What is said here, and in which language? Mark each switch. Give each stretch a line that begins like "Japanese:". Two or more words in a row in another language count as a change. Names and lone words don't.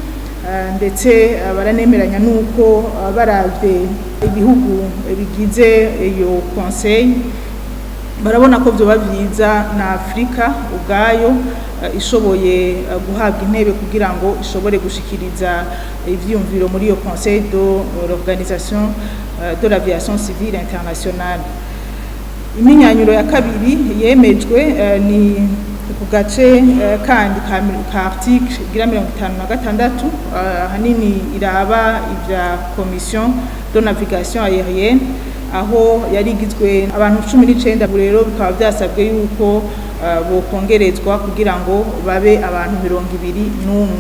Rundi: Ndetse baranemeranya nuko baravye ibihugu bigize iyo conseil barabona ko byo bavyiza na Afrika ubwayo ishoboye guhabwa intebe kugira ngo ishobore gushikiriza ivyumviro muri iyo
French: conseil de l'Organisation de l'Aviation Civile Internationale.
Rundi: Iminyanyuro ya kabiri yemejwe ni ku gace kandi ka article igira 56 hanini iraba ivya
French: Commission de Navigation Aérienne
Rundi: aho yari igizwe abantu 19 rero bikaba byasabwe yuko bokongerezwa kugira ngo babe abantu 21.